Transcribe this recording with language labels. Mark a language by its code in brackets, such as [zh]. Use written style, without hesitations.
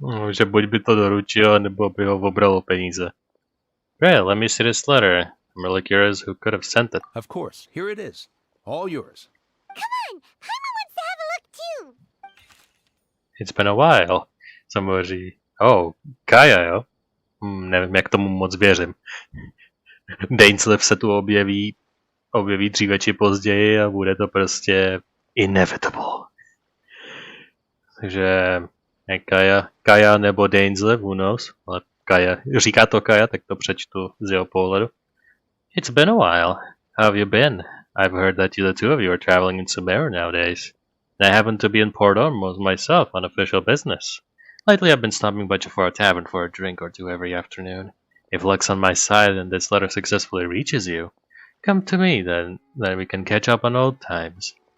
[cs] Že buď by to doručil, nebo by ho obralo peníze. [en] Great, let me see this letter. I'm really curious who could have sent it. Of course, here it is. All yours. Come on, Paimon wants to have a look too. It's been a while. [cs] Samozřejmě. [en] Oh, Kaja, jo? [cs] Nevím, jak tomu moc věřím. Dainsleif se tu objeví dříve či později a bude to prostě inevitable. Takže Kaja nebo Dainsleif, [en] who knows, [cs] ale Kaja, říká to Kaja, tak to přečtu z jeho pohledu. [en] It's been a while. How have you been? I've heard that the two of you are traveling in Sumeru nowadays. And I happen to be in Port Ormuz myself on official business. Lately I've been stopping by Jafar Tavern for a drink or two every afternoon. If luck's on my side and this letter successfully reaches you, come to me then we can catch up on old times.